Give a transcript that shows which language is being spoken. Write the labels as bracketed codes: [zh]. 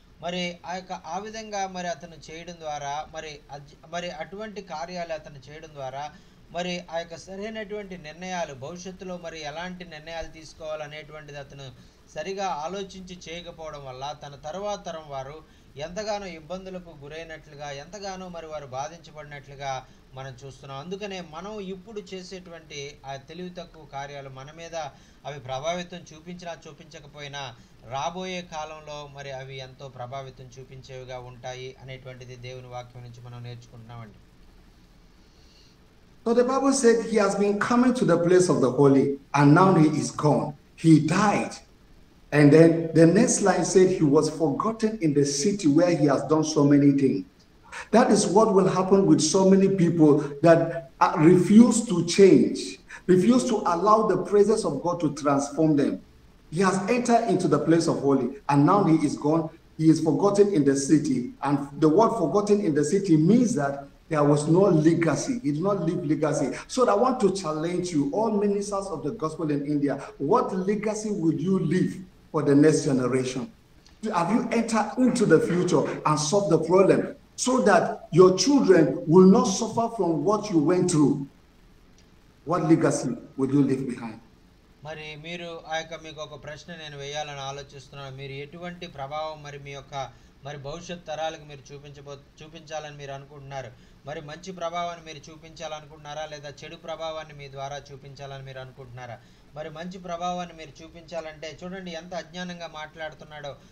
[te] మరి ఆ విధంగా మరి అతను చేయడం ద్వారా మరి అటువంటి కార్యాలు అతను చేయడం ద్వారా మరి ఆ యొక్క సరైనటువంటి నిర్ణయాలు, భవిష్యత్తులో మరి ఎలాంటి నిర్ణయాలు తీసుకోవాలనేటువంటిది అతను సరిగా ఆలోచించి చేయకపోవడం వల్ల తన తర్వాత తరం వారు ఎంతగానో ఇబ్బందులకు గురైనట్లుగా, ఎంతగానో మరి వారు బాధించబడినట్లుగా మనం చూస్తున్నాం. అందుకనే మనం ఇప్పుడు చేసేటువంటి ఆ తెలివి తక్కువ కార్యాలు మన మీద అవి ప్రభావితం చూపించినా చూపించకపోయినా రాబోయే కాలంలో మరి అవి ఎంతో ప్రభావితం చూపించేవిగా ఉంటాయి అనేటువంటిది దేవుని వాక్యం నుంచి మనం నేర్చుకుంటున్నామండి. [en] So the Bible said he has been coming to the place of the holy, and now he is gone. He died. And then the next line said he was forgotten in the city where he has done so many things. That is what will happen with so many people that refuse to change, refuse to allow the presence of God to transform them. He has entered into the place of holy, and now he is gone. He is forgotten in the city. And the word forgotten in the city means that there was no legacy. He did not leave legacy. So I want to challenge you, all ministers of the gospel in India, what legacy would you leave for the next generation? Have you entered into the future and solved the problem so that your children will not suffer from what you went through? What legacy would you leave behind? [te] మరి మీరు మీకు ఒక ప్రశ్న నేను వేయాలని ఆలోచిస్తున్నాను. మీరు ఎటువంటి ప్రభావం మరి మీ యొక్క మరి భవిష్యత్ తరాలకు మీరు చూపించాలని మీరు అనుకుంటున్నారు? మరి మంచి ప్రభావాన్ని మీరు చూపించాలనుకుంటున్నారా, లేదా చెడు ప్రభావాన్ని మీ ద్వారా చూపించాలని మీరు అనుకుంటున్నారా? మరి మంచి ప్రభావాన్ని మీరు చూపించాలంటే చూడండి ఎంత అజ్ఞానంగా మాట్లాడుతున్నాడో.